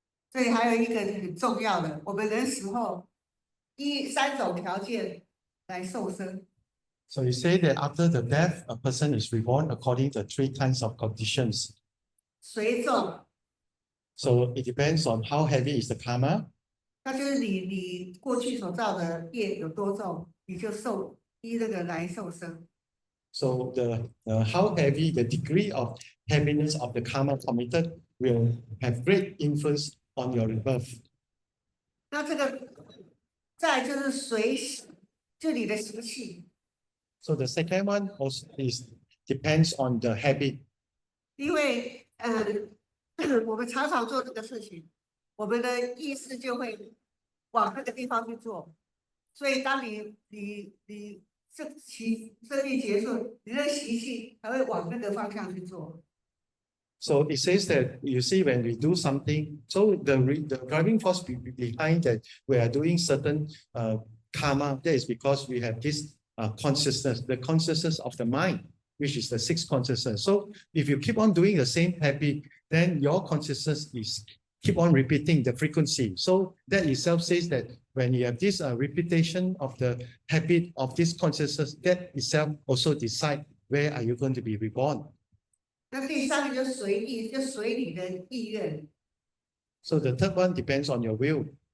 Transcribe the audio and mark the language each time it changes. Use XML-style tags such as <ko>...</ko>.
<zh>这里还有一个很重要的，我们人死后依3种条件来受生。</zh> <en>So you say that after the death, a person is reborn according to 3 kinds of conditions.</en> <zh>随重，</zh> <en>So it depends on how heavy is the karma.</en> <zh>那就是你过去所造的业有多重，你就依这个来受生。</zh> <en>So the how heavy the degree of heaviness of the karma committed will have great influence on your rebirth.</en> <zh>那这个再就是就你的习气。</zh> <en>So the second one also depends on the habit.</en> <zh>因为我们常常做这个事情，我们的意识就会往那个地方去做，所以当你生命结束，你的习气还会往那个方向去做。</zh> <en>So it says that you see when we do something, so the driving force behind that we are doing certain karma, that is because we have this consciousness, the consciousness of the mind, which is the 6 consciousness. So if you keep on doing the same habit, then your consciousness is keep on repeating the frequency. So that itself says that when you have this repetition of the habit of this consciousness, that itself also decide where are you going to be reborn.</en> <zh>那第3个就随意，就随你的意愿。</zh> <en>So the third one depends on your will.</en>